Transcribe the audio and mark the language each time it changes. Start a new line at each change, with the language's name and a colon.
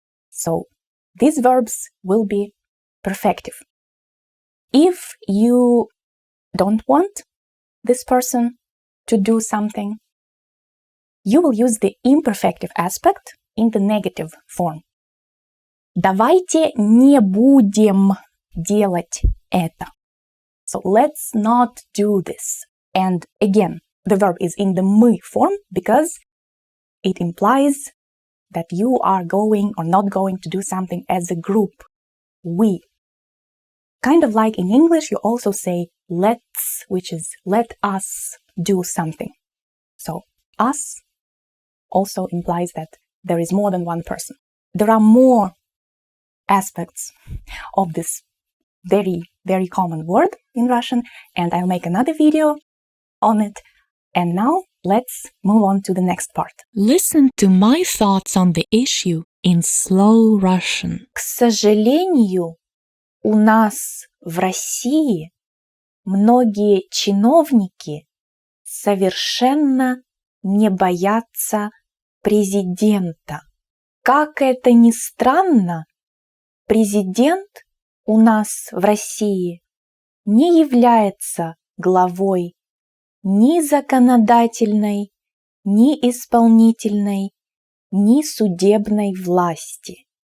English: So these verbs will be perfective. If you don't want this person to do something, you will use the imperfective aspect in the negative form.
Russian: Давайте не будем делать это.
English: So let's not do this. And again, the verb is in the мы form because it implies that you are going or not going to do something as a group. We. Kind of like in English, you also say let's, which is let us do something. So us also implies that there is more than one person. There are more aspects of this very, very common word in Russian, and I'll make another video on it. And now let's move on to the next part. Listen to my thoughts on the issue in slow Russian.
Russian: К сожалению, у нас в России многие чиновники совершенно не боятся президента. Как это ни странно, президент у нас в России не является главой ни законодательной, ни исполнительной, ни судебной власти.